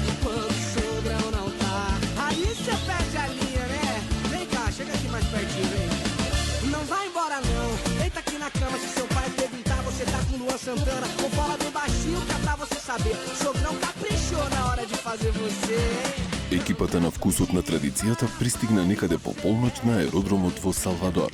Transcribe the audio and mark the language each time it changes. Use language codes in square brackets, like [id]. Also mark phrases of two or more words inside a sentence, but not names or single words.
[pt] Quando o sogrão não tá, aí cê perde a linha, né? Vem cá, chega aqui mais pertinho, vem. Não vai embora não, deita aqui na cama. Se seu pai perguntar, você tá com Luan Santana. Com bola bem baixinho que é pra você saber. Sogrão caprichou na hora de fazer você. [mk] Екипата на Вкусот на традицијата пристигна некаде по полноќ на аеродромот во Салвадор.